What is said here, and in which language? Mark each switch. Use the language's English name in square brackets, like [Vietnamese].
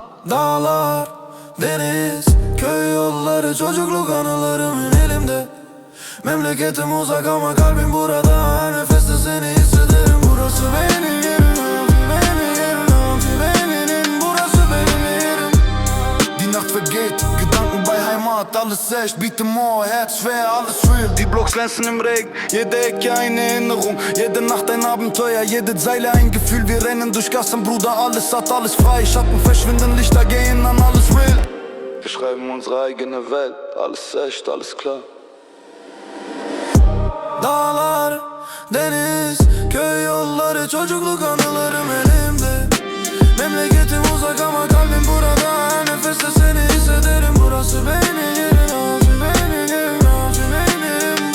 [Turkish] Dağlar, deniz, köy yolları, çocukluk anılarım elimde. Memleketim uzak ama kalbim burada. Her nefeste seni hissederim. Burası benim yerim, benim yerim, benim yerim. Burası benim yerim. [German] Die Nacht vergeht, Gedanken bei Heimat. Alles echt, bitte more, Herz schwer, alles real. Die Blocks glänzen im Regen, jede Ecke eine Erinnerung. Jede Nacht ein Abenteuer, jede Zeile ein Gefühl. Wir rennen durch Gassen, Bruder, alles satt, alles frei. Schatten verschwinden, Lichter gehen an, alles real. Wir schreiben unsere eigene Welt, alles echt, alles klar. [Turkish] Dağlar, deniz, köy yolları, çocukluk anılarım elimde. Memleketim uzak ama kalbim burada. Her nefeste seni hissederim. Burası benim yerim abi, benim yerim abi, benim yerim.